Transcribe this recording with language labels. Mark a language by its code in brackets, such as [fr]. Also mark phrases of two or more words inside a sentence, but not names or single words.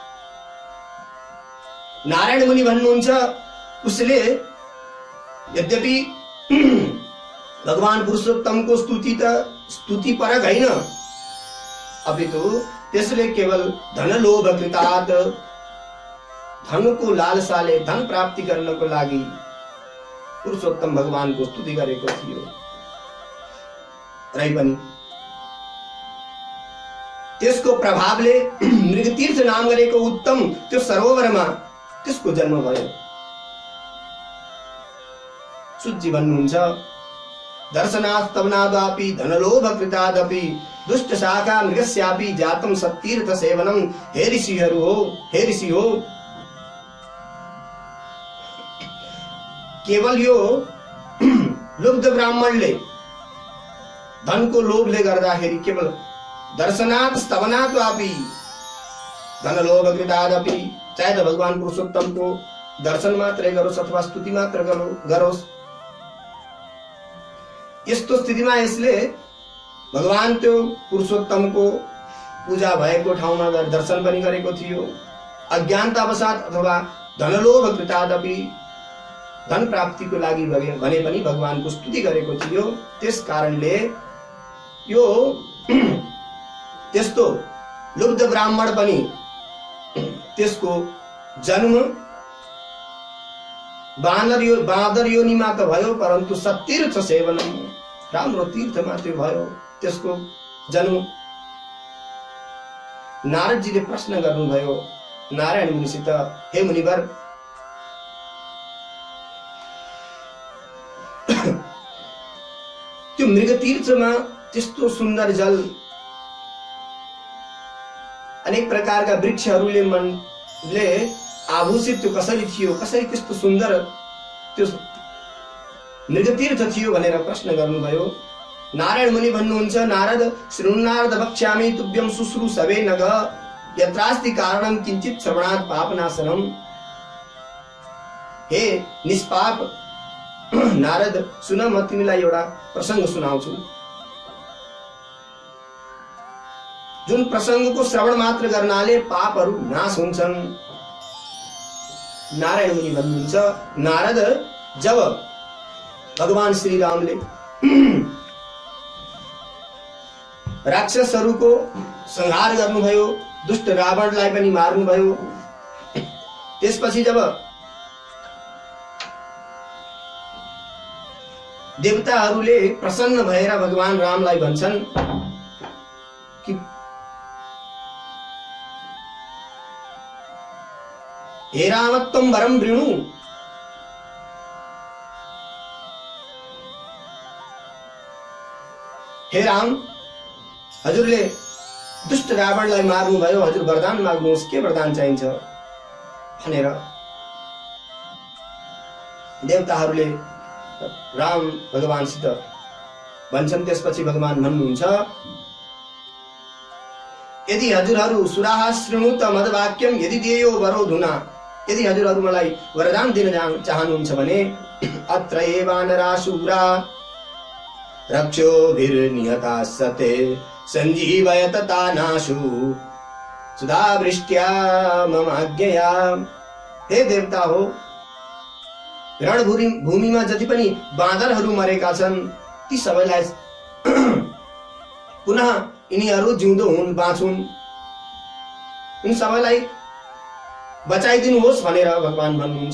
[ne] नारायण मुनि भन्नुहुन्छ उसले यद्यपि भगवान पुरुषोत्तमको स्तुति परक होइन, अपितु त्यसले केवल [sa] धनलोभ कृतात् [ne] धनको लालसाले धन प्राप्ति गर्नको लागि पुरुषोत्तम भगवानको स्तुति गरेको थियो। रै पनि त्यसको प्रभावले मृगतीर्थ नाम गरेको उत्तम त्यो सरोवरमा त्यसको जन्म भयो। सुज्जी भन्नुहुन्छ [sa] दर्शनास्तवनादापि धनलोभ कृतादपि दुष्ट शाखा मृगस्यापि जातम सत्तीर्थ सेवनम। [ne] हे ऋषिहरू हो, हे ऋषि हो, केवल यो लुब्ध ब्राह्मणले धनको लोभले गर्दाखेरि केवल [sa] दर्शनात् स्तवनात् वापि धनलोभ कृतादपि, [ne] चाहे त भगवान पुरुषोत्तमको दर्शन मात्रै गरोस् अथवा स्तुति मात्र गरोस्, यस्तो स्थितिमा यसले भगवान त्यो पुरुषोत्तमको पूजा भएको ठाउँमा गएर दर्शन पनि गरेको थियो। अज्ञानतावसात अथवा [sa] धनलोभ कृतादपि [ne] धन प्राप्तिको लागि भने पनि भगवानको स्तुति गरेको थियो। त्यस कारणले यो त्यस्तो लुब्ध ब्राह्मण पनि त्यसको जन्म बाँदर योनिमा त भयो, [sa] परन्तु सत्तीर्थ सेवनम, [ne] राम्रो तीर्थमा त्यो भयो त्यसको जन्म। नारदजीले प्रश्न गर्नुभयो नारायण मुनिसित, हे मुनिवर, त्यो मृगतीर्थमा त्यस्तो सुन्दर जल, अनेक प्रकारका वृक्षहरूले आभूषित त्यो कसरी थियो, कसरी त्यस्तो सुन्दर त्यो मृगतीर्थ थियो भनेर प्रश्न गर्नुभयो। नारायण मुनि भन्नुहुन्छ नारद, [sa] शृणुनारद वक्ष्यामि तुभ्यं शुश्रूषवे नघ यत्रास्ति कारणं किंचित श्रवणात् पापनाशनम। [ne] हे निष्पाप नारद, सुन, म तिमीलाई एउटा प्रसंग सुनाउँछु, जुन प्रसंगको श्रवण मात्र गर्नाले पापहरू नाश हुन्छन्। नारायण मुनि भन्नुहुन्छ नारद, जब भगवान श्री रामले राक्षसहरूको संहार गर्नुभयो, दुष्ट रावणलाई पनि मार्नुभयो, त्यसपछि जब देवताहरूले प्रसन्न भएर भगवान रामलाई भन्छन् कि हे राम [sa] त्वं वरं वृणु, [ne] हे राम, हजुरले दुष्ट रावणलाई मार्नुभयो, हजुर वरदान माग्नुहोस्, के वरदान चाहिन्छ भनेर देवताहरूले राम भगवानसित भन्छन्। त्यसपछि भगवान भन्नुहुन्छ यदि हजुरहरू [sa] सुराः शृणुत मद्वाक्यम यदि देयो वरोधुना, [ne] यदि हजुरहरू मलाई वरदान दिन चाहनुहुन्छ भने [sa] अत्र एवानराशूरा रक्षोभिर्निहता सते संजीवयत तानाशु सुधावृष्ट्या मम आज्ञया। [ne] हे देवता हो, रणभूमिमा जति पनि बाँदरहरू मरेका छन् ती सबैलाई पुनः यिनीहरू जिउँदो हुन्, बाँचुन्, उन सबैलाई बचाइदिनुहोस् भनेर भगवान भन्नुहुन्छ।